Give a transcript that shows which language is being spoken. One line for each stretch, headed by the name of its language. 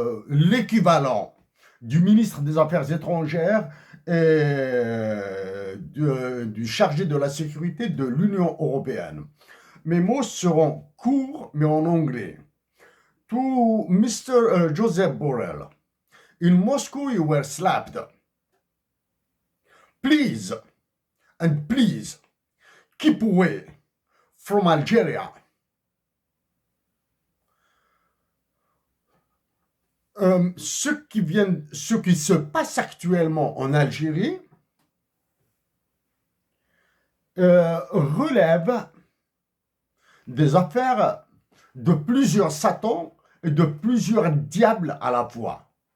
French: l'équivalent du ministre des Affaires étrangères et du chargé de la sécurité de l'Union européenne. Mes mots seront courts, mais en anglais.
English: To Mr. Joseph Borrell, in Moscow you were slapped. Please, and please, keep away from Algeria.
French: Ce qui se passe actuellement en Algérie relève des affaires de plusieurs satans et de plusieurs diables à la fois.